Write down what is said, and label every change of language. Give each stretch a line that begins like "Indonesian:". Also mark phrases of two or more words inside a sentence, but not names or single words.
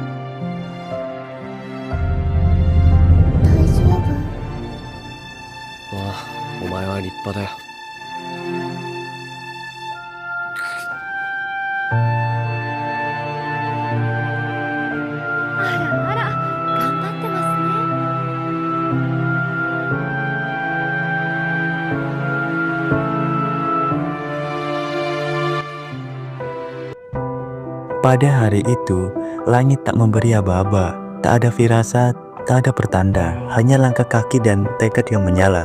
Japanese: 大丈夫？ああ、お前は立派だよ。あらあら、頑張ってますね。
Indonesian: Pada hari itu, langit tak memberi aba-aba, tak ada firasat, tak ada pertanda, hanya langkah kaki dan tekad yang menyala.